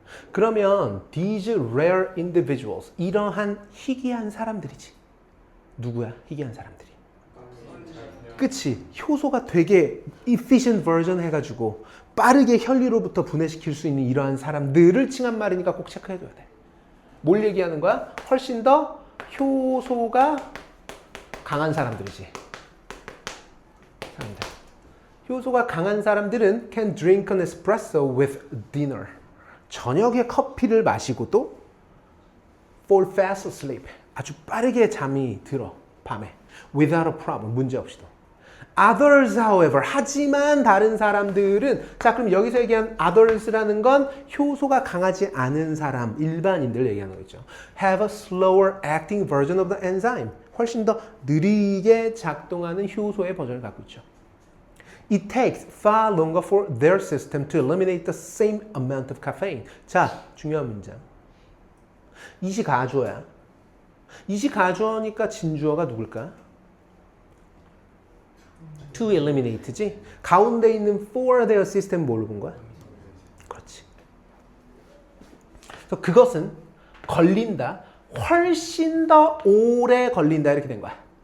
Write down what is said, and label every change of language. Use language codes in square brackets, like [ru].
[ko] 그러면 [en] these rare individuals [ko] 이러한 희귀한 사람들이지. 누구야? 희귀한 사람들이. 그치? 효소가 되게 [en] efficient version [ko] 해가지고 빠르게 혈류로부터 분해시킬 수 있는 이러한 사람들을 칭한 말이니까 꼭 체크해둬야 돼. 뭘 얘기하는 거야? 훨씬 더 효소가 강한 사람들이지. 사람들. 효소가 강한 사람들은 [en] can drink an espresso with dinner. [ko] 저녁에 커피를 마시고도 [en] fall fast asleep. [ko] 아주 빠르게 잠이 들어. 밤에. [en] without a problem. [ko] 문제없이도. [en] Others, however, [ko] 하지만 다른 사람들은 자, 그럼 여기서 얘기한 others라는 건 효소가 강하지 않은 사람, 일반인들 얘기하는 거죠. [en] Have a slower acting version of the enzyme. [ko] 훨씬 더 느리게 작동하는 효소의 버전을 갖고 있죠. [en] It takes far longer for their system to eliminate the same amount of caffeine. [ko] 자, 중요한 문장. 이시 가주어야. 이시 가주어니까 진주어가 누굴까? to eliminate지. 가운데 있는 [en] for their system [ko] 뭘로 본 거야? 그렇지. 그래서 그것은 걸린다. 훨씬 더 오래 걸린다 이렇게 된 거야.